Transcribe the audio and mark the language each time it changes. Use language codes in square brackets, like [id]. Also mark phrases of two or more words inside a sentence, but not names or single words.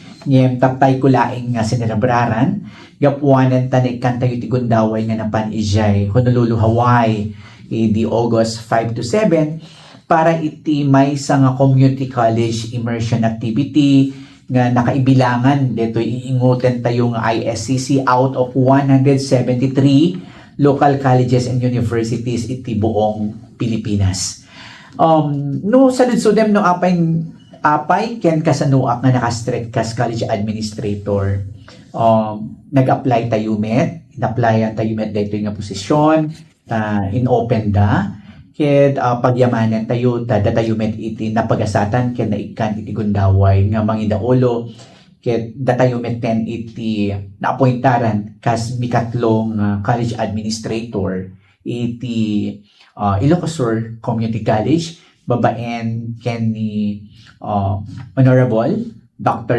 [ilo] Ngem taptay ko laing nga sinelebraran gapuanan tanikkan tayo ti Gundaway nga napan ijay Honolulu, Hawaii di August 5 to 7 para iti may nga [en] community college immersion activity [ilo] nga nakaibilangan dito iingutan tayo nga ISCC [en] out of 173 local colleges and universities [ilo] iti buong Pilipinas. No saludsudem no apay ken kasanuak nga nakastrek kas [en] college administrator. [ilo] Nag-apply tayo met, in-applyan tayo met dito nga posisyon, in-open da, ken pagyamanan tayo, tayo met iti napagasatan ken naikan iti Gundaway nga mangidaulo, ken datayo met ten iti naappointaran kas mikatlong [en] college administrator [ilo] iti Ilocos Sur Community College, babaen ken ni Honorable Dr.